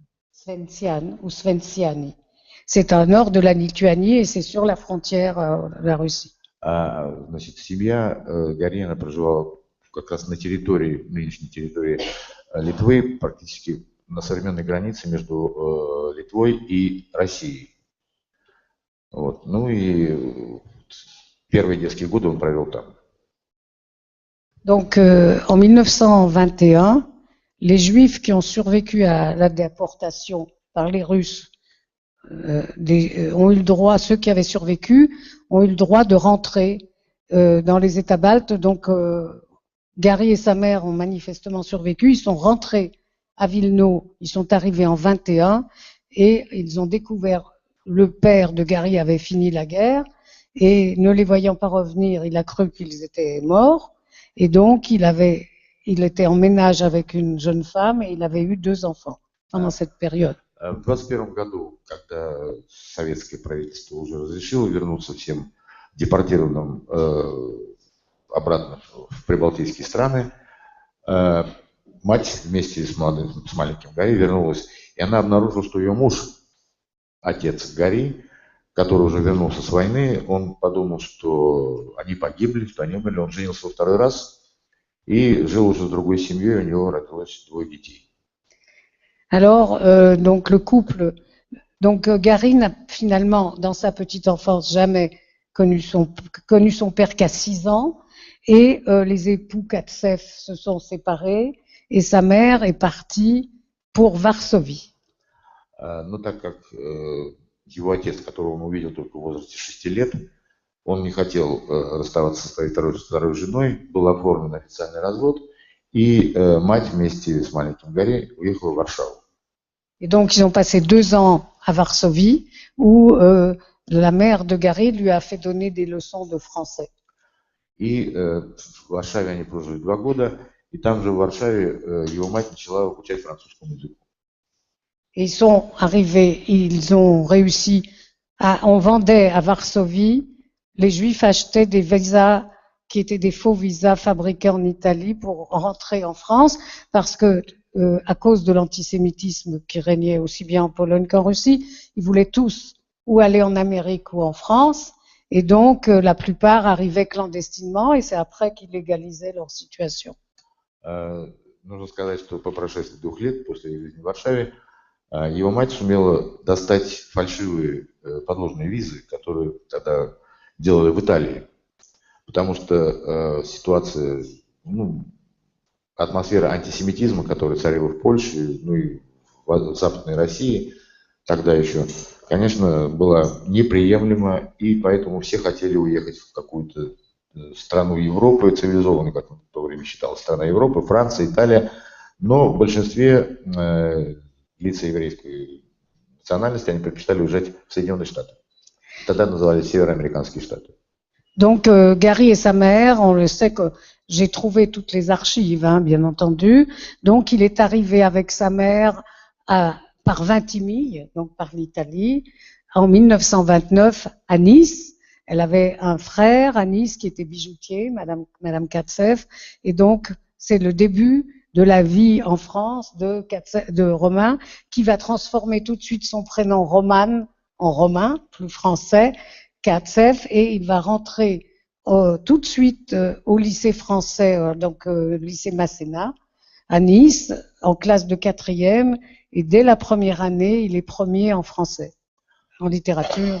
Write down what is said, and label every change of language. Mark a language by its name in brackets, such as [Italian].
[French] Svetsian ou Svetsiani. C'est au nord de la Lituanie et c'est sur la frontière de la Russie. [Russian] Значит, семья Гари, она проживала как раз на территории, нынешней территории Литвы, практически на современной границе между Литвой и Россией. Вот. Ну и первые детские годы он провел там. [French] Donc, en 1921, les Juifs qui ont survécu à la déportation par les Russes ont eu le droit, ceux qui avaient survécu, ont eu le droit de rentrer dans les États baltes. Donc, Gary et sa mère ont manifestement survécu. Ils sont rentrés à Vilno, ils sont arrivés en 21 et ils ont découvert le père de Gary avait fini la guerre et ne les voyant pas revenir, il a cru qu'ils étaient morts et donc il était en ménage avec une jeune femme et il avait eu 2 enfants pendant cette période. [Russian] В 21 году, когда советское правительство уже разрешило вернуться всем депортированным обратно в прибалтийские страны, мать вместе с маленьким Гарри вернулась, и она обнаружила, что ее муж, отец Гарри, который уже вернулся с войны, он подумал, что они погибли, что они умерли, он женился во 2-й раз и жил уже с другой семьей, у него родилось 2 детей. [French] Alors, donc le couple, donc Gary n'a finalement, dans sa petite enfance, jamais connu son père qu'à 6 ans, et les époux Katsev se sont séparés, et sa mère est partie pour Varsovie. [Russian] Но так как его отец, которого он увидел только в возрасте 6 лет, он не хотел расставаться со своей второй женой, был оформлен официальный развод, и мать вместе с маленьким Гарри уехала в Варшаву. [French] Et donc, ils ont passé 2 ans à Varsovie, où la mère de Gary lui a fait donner des leçons de français. [Russian] И в Варшаве они прожили 2 года, и там же в Варшаве его мать начала обучать французскому языку. [French] Et ils sont arrivés, ils ont réussi on vendait à Varsovie, les Juifs achetaient des visas qui étaient des faux visas fabriqués en Italie pour rentrer en France, parce que à cause de l'antisémitisme qui régnait aussi bien en Pologne qu'en Russie, ils voulaient tous ou aller en Amérique ou en France, et donc la plupart arrivaient clandestinement, et c'est après qu'ils légalisaient leur situation. [Russian] Нужно сказать, что по прошествии 2 лет после жизни в Варшаве его мать сумела достать фальшивые подложные визы, которые тогда делали в Италии, потому что ситуация, атмосфера антисемитизма, которая царила в Польше, ну и в Западной России, тогда еще, конечно, была неприемлема, и поэтому все хотели уехать в какую-то страну Европы, цивилизованную, как в то время считалась страна Европы, Франция, Италия, но в большинстве лица еврейской национальности, они предпочитали уезжать в Соединенные Штаты. Тогда назывались североамериканские штаты. [French] Donc, Gary et sa mère, on le sait que j'ai trouvé toutes les archives, bien entendu. Donc, il est arrivé avec sa mère par Vintimille, donc par l'Italie, en 1929 à Nice. Elle avait un frère à Nice qui était bijoutier, Madame Katsev, et donc c'est le début de la vie en France de Romain, qui va transformer tout de suite son prénom Roman en Romain, plus français, Katsev, et il va rentrer tout de suite au lycée français, donc lycée Masséna, à Nice, en classe de 4e, et dès la première année, il est premier en français, en littérature.